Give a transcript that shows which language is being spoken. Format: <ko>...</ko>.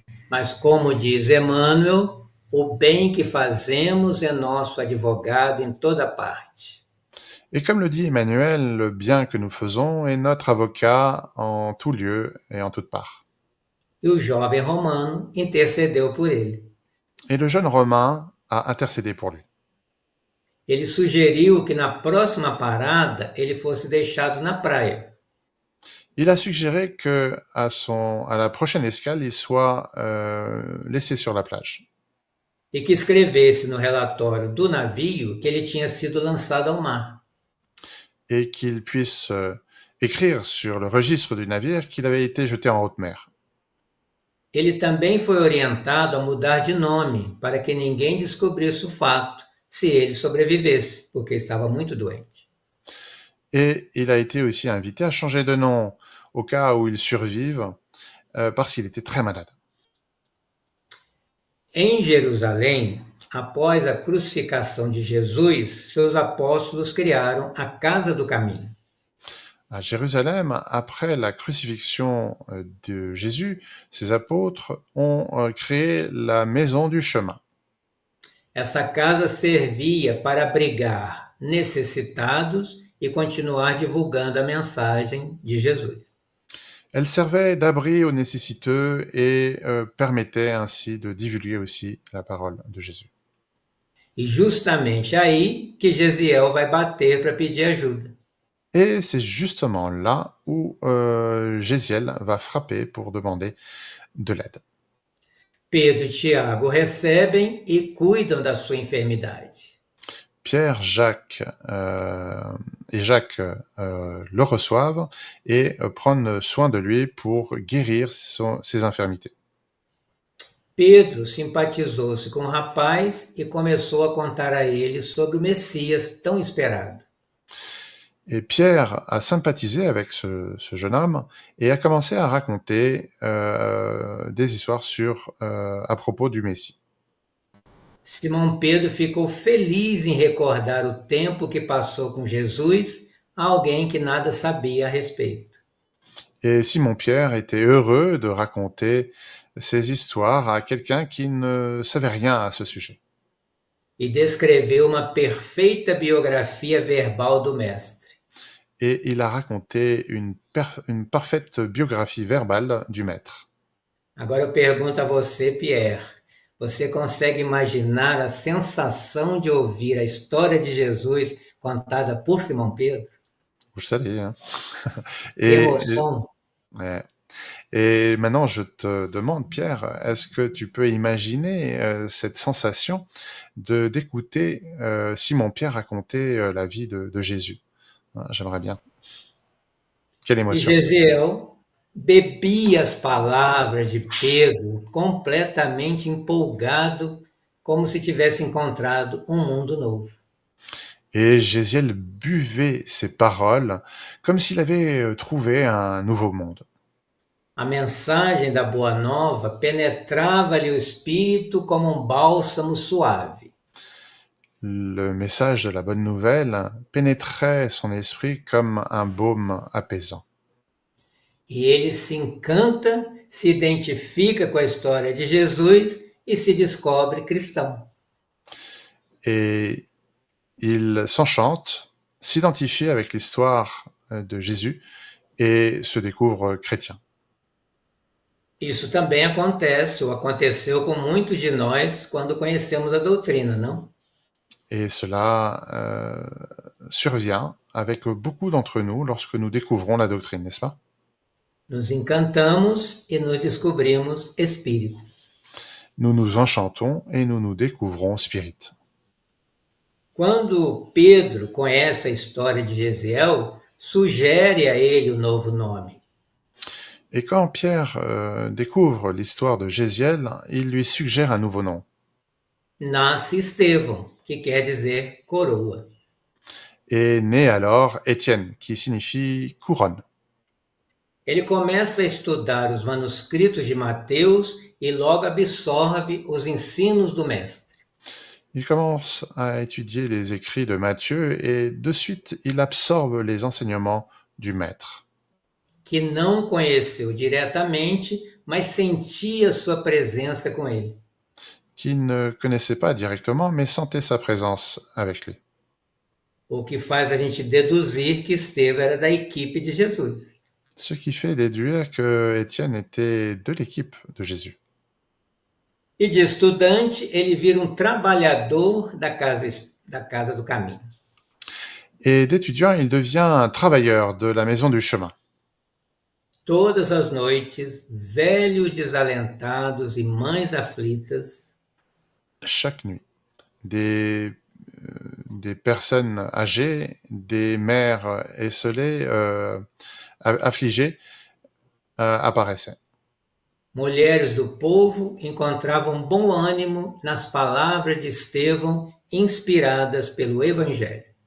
<pt>Mas como diz Emmanuel, o bem que fazemos é nosso advogado em toda parte.</pt> <fr>Et comme le dit Emmanuel, le bien que nous faisons est notre avocat en tout lieu et en toute part.</fr> <pt>E o jovem romano intercedeu por ele.</pt> <fr>Et le jeune Romain a intercédé pour lui.</fr> <pt>Ele sugeriu que na próxima parada ele fosse deixado na praia.</pt> <fr>Il a suggéré que à la prochaine escale, il soit laissé sur la plage.</fr> <pt>E que escrevesse no relatório do navio que ele tinha sido lançado ao mar.</pt> <fr>Et qu'il puisse écrire sur le registre du navire qu'il avait été jeté en haute mer.</fr> <pt>Ele também foi orientado a mudar de nome para que ninguém descobrisse o fato se ele sobrevivesse, porque estava muito doente.</pt> <fr>Et il a été aussi invité à changer de nom au cas où il survive, parce qu'il était très malade.</fr> <pt>Em Jerusalém, após a crucificação de Jesus, seus apóstolos criaram a Casa do Caminho.</pt> <fr>À Jérusalem, après la crucifixion de Jésus, ses apôtres ont créé la maison du chemin.</fr> <pt>Essa casa servia para abrigar necessitados e continuar divulgando a mensagem de Jesus.</pt> <fr>Elle servait d'abri aux nécessiteux et permettait ainsi de divulguer aussi la parole de Jésus.</fr> <pt>E justamente aí que Gesiel vai bater para pedir ajuda.</pt> <fr>Et c'est justement là où Gésiel va frapper pour demander de l'aide.</fr> <pt>Pedro e Tiago recebem e cuidam da sua enfermidade.</pt> <fr>Pierre, Jacques et Jacques le reçoivent et prennent soin de lui pour guérir ses infirmités.</fr> <pt>Pedro simpatizou-se com o rapaz e começou a contar a ele sobre o Messias tão esperado.</pt> <fr>Et Pierre a sympathisé avec ce jeune homme et a commencé à raconter des histoires à propos du Messie.</fr> <pt>Simão Pedro ficou feliz em recordar o tempo que passou com Jesus a alguém que nada sabia a respeito.</pt> <fr>Et Simon-Pierre était heureux de raconter ces histoires à quelqu'un qui ne savait rien à ce sujet.</fr> <pt>E descreveu uma perfeita biografia verbal do Mestre.</pt> <fr>Et il a raconté une parfaite biographie verbale du Maître.</fr> <pt>Agora eu pergunto a você, Pierre, você consegue imaginar a sensação de ouvir a história de Jesus contada por Simão Pedro?</pt> <fr>Vous le savez, hein.</fr> <pt>Que</pt> <fr>Et,</fr> <pt>emoção!</pt> <fr>ouais. Et maintenant, je te demande, Pierre, est-ce que tu peux imaginer cette sensation d'écouter Simon-Pierre raconter la vie de Jésus? Hein, j'aimerais bien. Quelle</fr> <pt>E</pt> <fr>émotion.</fr> <pt>Gesiel bebia as palavras de Pedro completamente empolgado, como se tivesse encontrado um mundo novo.</pt> <fr>Et Gésiel buvait ces paroles comme s'il avait trouvé un nouveau monde.</fr> <pt>A mensagem da Boa Nova penetrava-lhe o espírito como um bálsamo suave.</pt> <fr>Le message de la bonne nouvelle pénétrait son esprit comme un baume apaisant.</fr> <pt>E ele se encanta, se identifica com a história de Jesus e se descobre cristão.</pt> <fr>Et il s'enchante, s'identifie avec l'histoire de Jésus et se découvre chrétien.</fr> <pt>Isso também acontece, ou aconteceu com muitos de nós quando conhecemos a doutrina, não?</pt> <fr>Et cela survient avec beaucoup d'entre nous lorsque nous découvrons la doctrine, n'est-ce pas?</fr> <pt>Nos encantamos e nos descobrimos espíritas.</pt> <fr>Nous nous enchantons et nous nous découvrons spirites.</fr> <pt>Quando Pedro conhece a história de Gesiel, sugere a ele o novo nome.</pt> <fr>Et quand Pierre découvre l'histoire de Gésiel, il lui suggère un nouveau nom.</fr> <pt>Nasce Estevão, que quer dizer coroa.</pt> <fr>Et naît alors Étienne, qui signifie couronne.</fr> <pt>Ele começa a estudar os manuscritos de Mateus e logo absorve os ensinos do mestre.</pt> <fr>Il commence à étudier les écrits de Matthieu et de suite il absorbe les enseignements du maître.</fr> <pt>Que não conheceu diretamente, mas sentia sua presença com ele.</pt> <fr>Qui ne connaissait pas directement, mais sentait sa présence avec lui.</fr> <pt>O que faz a gente deduzir que Estevão era da equipe de Jesus.</pt> <fr>Ce qui fait déduire que Étienne était de l'équipe de Jésus.</fr> <pt>E de estudante, ele vira um trabalhador da casa do caminho.</pt> <fr>Et d'étudiant, il devient un travailleur de la maison du chemin.</fr> <pt>Todas as noites, velhos desalentados e mães aflitas</pt> <fr>Chaque nuit, des personnes âgées, des mères esselées, affligées, apparaissaient.</fr> <pt>mulheres do povo encontravam bom ânimo nas palavras de Estevão, inspiradas pelo Evangelho.</pt>